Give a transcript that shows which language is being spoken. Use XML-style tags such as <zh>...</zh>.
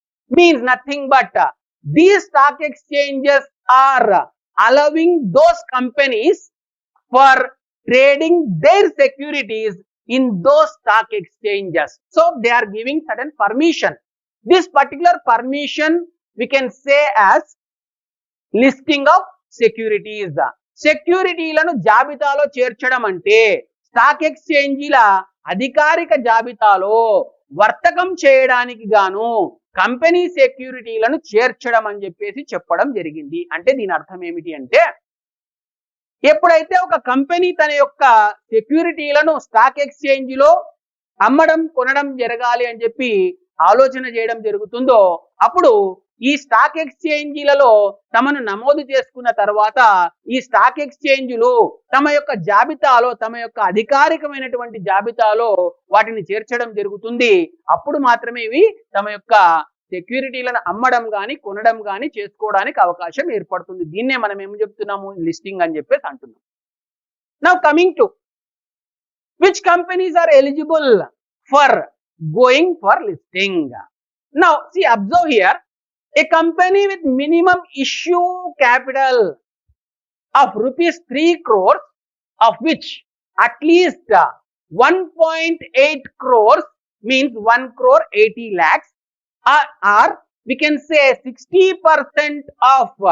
<en>Means nothing but these stock exchanges are allowing those companies for trading their securities in those stock exchanges. So they are giving certain permission. This particular permission we can say as listing of securities.</en> <te>సెక్యూరిటీలను జాబితాలో చేర్చడం అంటే stock ఎక్స్చేంజీల అధికారిక జాబితాలో వర్తకం చేయడానికి గాను company సెక్యూరిటీలను చేర్చడం అని చెప్పేసి చెప్పడం జరిగింది. అంటే దీని అర్థం ఏమిటి అంటే, ఎప్పుడైతే ఒక కంపెనీ తన యొక్క సెక్యూరిటీలను స్టాక్ ఎక్స్చేంజ్లో అమ్మడం కొనడం జరగాలి అని చెప్పి ఆలోచన చేయడం జరుగుతుందో అప్పుడు ఈ స్టాక్ ఎక్స్చేంజీలలో తమను నమోదు చేసుకున్న తర్వాత ఈ స్టాక్ ఎక్స్చేంజీలు తమ యొక్క జాబితాలో తమ యొక్క అధికారికమైనటువంటి జాబితాలో వాటిని చేర్చడం జరుగుతుంది. అప్పుడు మాత్రమే ఇవి తమ యొక్క సెక్యూరిటీలను అమ్మడం కానీ కొనడం కానీ చేసుకోవడానికి అవకాశం ఏర్పడుతుంది. దీన్నే మనం ఏం చెప్తున్నాము, లిస్టింగ్ అని చెప్పేసి అంటున్నాం.</te> <en>Now coming to which companies are eligible for going for listing. Now see, observe here, a company with minimum issue capital of rupees 3 crores, of which at least 1.8 crores means 1 crore 80 lakhs, or we can say 60% of</en>